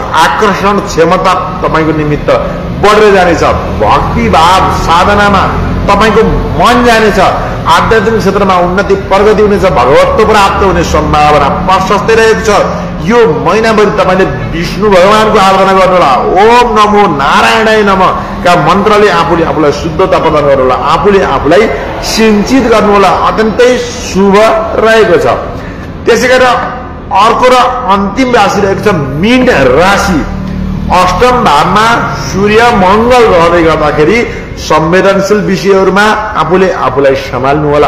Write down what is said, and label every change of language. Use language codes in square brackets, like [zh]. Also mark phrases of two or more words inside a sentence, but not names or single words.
[ne] आकर्षण क्षमता तपाईको निमित्त बढ्दै जानेछ। भक्ति भाव साधनामा तपाईको मन जानेछ। आध्यात्मिक क्षेत्रमा उन्नति प्रगति हुनेछ। भगवत्व प्राप्त हुने सम्भावना प्रशस्तै रहेको छ। यो महिनाभरि तपाईले विष्णु भगवानको आराधना गर्नुहोला। [sa] ओम नमो नारायणाय नमः [ne] का मन्त्रले आफूलाई शुद्धता प्रदान गर्नुहोला, आफूलाई सिंचित गर्नुहोला। अत्यन्तै शुभ रहेको छ। त्यसैगरी अर्को र अन्तिम राशि रहेको छ मीन राशि। अष्टम भावमा सूर्य मंगल रहँदै गर्दाखेरि संवेदनशील विषयहरूमा आफूलाई सम्हाल्नु होला।